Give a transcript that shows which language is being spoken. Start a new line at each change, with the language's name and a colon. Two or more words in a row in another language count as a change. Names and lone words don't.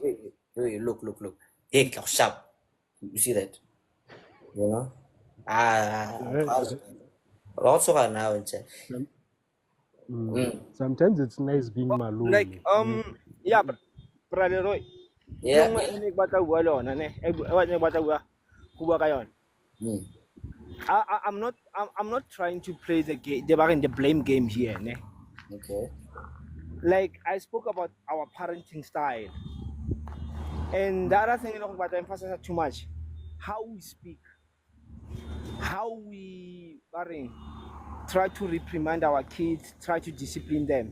English: wait, look. Hey, talk sharp. You see that? Also now and Sometimes it's nice being malone. like yeah brother Roy yeah.
Southern Sotho: ne batla bua le ona ne ne batla bua ka yona
English: I'm not trying to play the game the blame game here
Southern Sotho: ne
English: Okay. like I spoke about our parenting style. And the other thing, but I emphasize too much, how we speak, how we try to reprimand our kids, try to discipline them.